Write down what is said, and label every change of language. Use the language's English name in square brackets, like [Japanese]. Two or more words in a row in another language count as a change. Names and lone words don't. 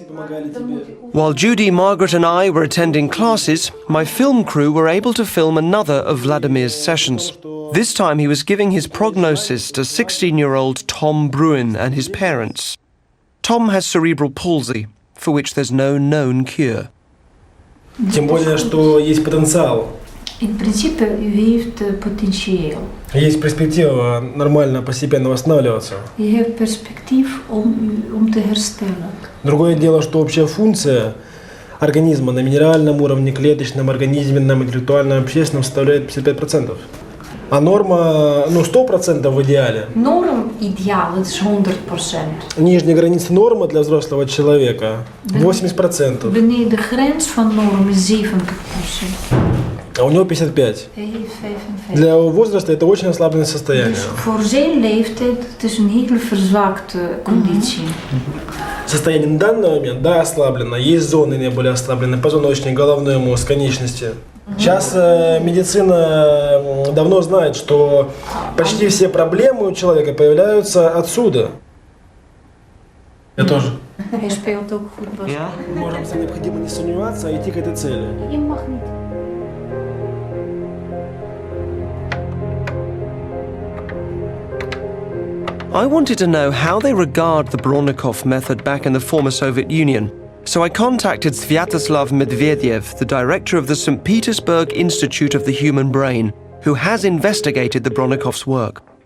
[English] While Judy, Margaret and I were attending classes, my film crew were able to film another of Vladimir's sessions. This time he was giving his prognosis to 16-year-old Tom Bruin and his parents. Tom has cerebral palsy, for which there's no known cure. [Russian] Тем более, что есть потенциал. [Dutch] In principe, u heeft potentieel. [Russian] Есть перспектива нормально, постепенно восстанавливаться. [Dutch] Je hebt perspectief om te herstellen. [Russian] Другое дело, что общая функция организма на минеральном уровне, клеточном, организменном, интеллектуальном, общественном составляет 55%. А норма, 100% в идеале. [Dutch] Norm ideaal, het is 100%. [Russian] Нижняя граница нормы для взрослого человека 80%. [Dutch] Beneden de grens van norm is 70%. [Russian] А у него 55. Для его возраста это очень ослабленное состояние. [Dutch] Dus voor zijn leeftijd, het is een hele verzwakte conditie. [Russian] Состояние на данный момент, да, ослаблено. Есть зоны наиболее ослаблены, позвоночник, головной мозг, конечности. Сейчас медицина давно знает, что почти все проблемы у человека появляются отсюда. Я тоже. [Dutch] Hij speelt ook voetbal. [Russian] Мы можем необходимо не сомневаться, а идти к этой цели. [Dutch] Je mag niet. [English] I wanted to know how they regard the Brodnikov method back in the former Soviet Union, so I contacted Sviatoslav Medvedev, the director of the St. Petersburg Institute of the Human Brain, who has investigated the Brodnikov's work.